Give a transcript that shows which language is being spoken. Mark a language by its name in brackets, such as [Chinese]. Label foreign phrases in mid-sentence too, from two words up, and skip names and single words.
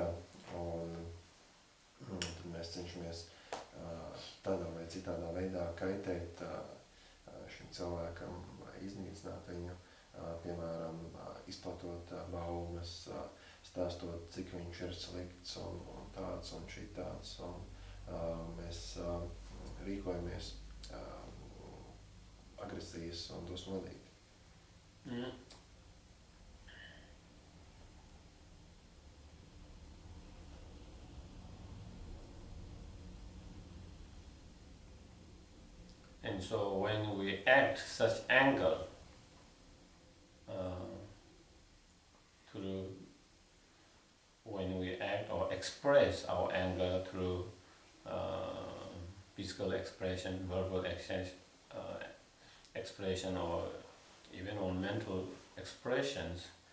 [Latvian] Un tad mēs cenšamies tādā vai citādā veidā kaitēt šim cilvēkam, iznīcināt viņu, piemēram, izplatot baumas, stāstot, cik viņš ir slikts un tāds un šitāds. Un mēs rīkojamies agresijas un dusmodīgi. Mm. [English] And so when we act such anger when we act or express our anger through physical expression, verbal expression, or even on mental expressions,